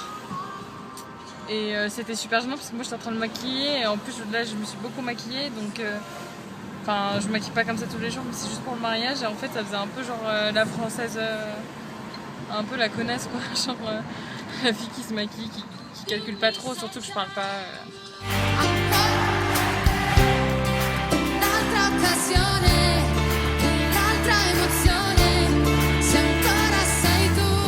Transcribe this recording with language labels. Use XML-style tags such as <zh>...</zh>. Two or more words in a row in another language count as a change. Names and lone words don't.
<fr>Et c'était super gênant parce que moi j'étais en train de me maquiller et en plus là je me suis beaucoup maquillée donc je me maquille pas comme ça tous les jours mais c'est juste pour le mariage et en fait ça faisait un peu genre la française, un peu la connasse quoi, genre la fille qui se maquille, qui calcule pas trop, surtout que je parle pas.</fr> <it>Un'altra occasione, un'altra emozione, se ancora sei tu.</it>